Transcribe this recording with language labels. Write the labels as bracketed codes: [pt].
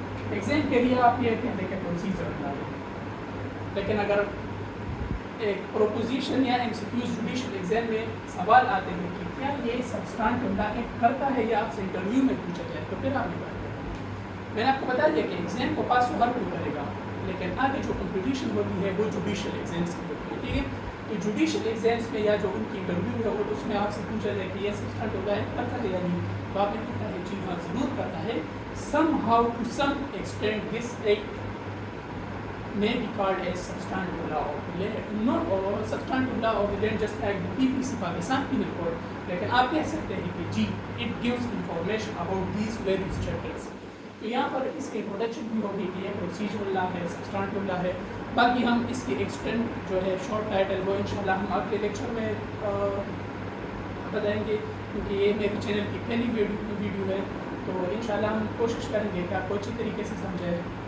[ur] Exam کے لیے آپ یہ کہتے ہیں کہ پروسیجرل لا ہے, لیکن اگر ایک پروپوزیشن یا M C Qs judicial exam میں سوال آتے ہیں کہ کیا یہ سبسٹانٹیو لا ایکٹ کرتا ہے, یا آپ سے انٹرویو میں پوچھا جائے, تو پھر آپ بات کریں. میں نے آپ کو بتا دیا کہ ایگزام کو پاس ہر کوئی کرے گا, لیکن آگے جو کمپٹیشن ہوتی ہے وہ جوڈیشل ایگزامس کی ہوتی ہے. ٹھیک ہے, تو جوڈیشل ایگزامس میں یا جو ان کی انٹرویو ہے وہ اس میں آپ سے پوچھا جائے کہ یہ سبسٹانٹیو لا ایکٹ کرتا ہے یا نہیں, تو آپ نے کہتا ہے جی ہاں ضرور کرتا ہے. [en] somehow to some extent this act may be called as substantive law of the land, not or substantive law of the land just like the PPC Pakistan Penal Code. [ur] لیکن آپ کہہ سکتے ہیں کہ جی [en] it gives information about these various chapters. [ur] تو یہاں پر اس کی introduction بھی ہوگی کہ یہ پروسیجرل لا ہے, سبسٹانٹیو لا ہے. باقی ہم اس کی ایکسٹینڈ جو ہے شارٹ ٹائٹل وہ انشاءاللہ ہم اگلے لیکچر میں بتائیں گے, کیونکہ یہ میرے چینل کی پہلی ویڈیو ہے, تو انشاءاللہ ہم کوشش کریں گے کہ آپ کو اچھی طریقے سے سمجھیں.